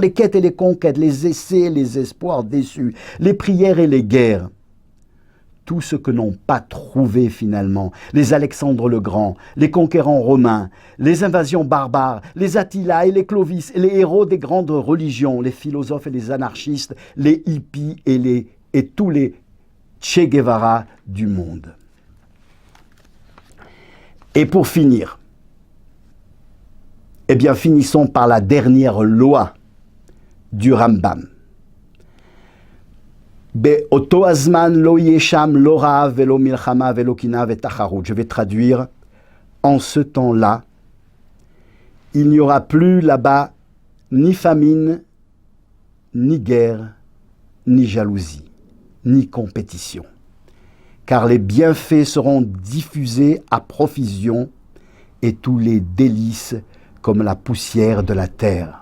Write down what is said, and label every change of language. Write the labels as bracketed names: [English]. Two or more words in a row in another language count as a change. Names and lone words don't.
[French] les quêtes et les conquêtes, les essais, les espoirs déçus, les prières et les guerres, tout ce que n'ont pas trouvé finalement les Alexandre le Grand, les conquérants romains, les invasions barbares, les Attila et les Clovis, et les héros des grandes religions, les philosophes et les anarchistes, les hippies et tous les Che Guevara du monde. Et pour finir, eh bien finissons par la dernière loi du Rambam. [Hebrew] באותו הזמן לא יהיה שם לא רעב ולא מלחמה ולא קנאה ותחרות. [French] Je vais traduire. En ce temps-là, il n'y aura plus là-bas ni famine, ni guerre, ni jalousie, ni compétition. Car les bienfaits seront diffusés à profusion et tous les délices comme la poussière de la terre.